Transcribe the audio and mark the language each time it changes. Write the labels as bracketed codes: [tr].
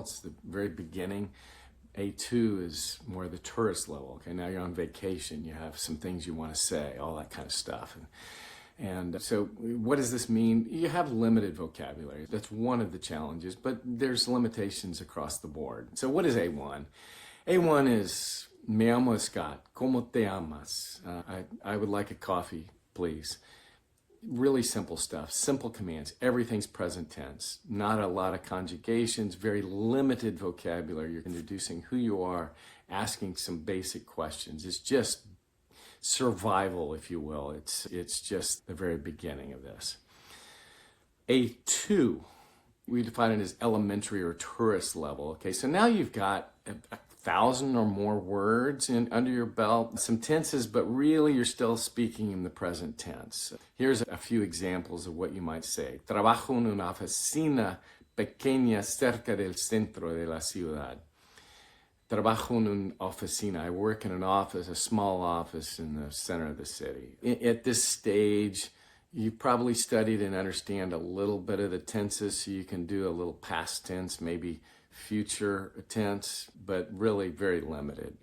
[en] It's the very beginning. A2 is more the tourist level. Okay, now you're on vacation. You have some things you want to say, all that kind of stuff. And so what does this mean? You have limited vocabulary. That's one of the challenges, but there's limitations across the board. So what is A1? A1 is, [es] me llamo Scott, ¿cómo te llamas? [en] I would like a coffee, please. Really simple stuff, simple commands. Everything's present tense, not a lot of conjugations, very limited vocabulary. You're introducing who you are, asking some basic questions. It's just survival, if you will. It's just the very beginning of this. A2, we define it as elementary or tourist level. Okay, so now you've got 1,000 or more words under your belt, some tenses, but really you're still speaking in the present tense. Here's a few examples of what you might say. [es] Trabajo en una oficina pequeña cerca del centro de la ciudad. Trabajo en una oficina. [en] I work in an office, a small office in the center of the city. At this stage, you probably studied and understand a little bit of the tenses, so you can do a little past tense, maybe future tense, but really very limited.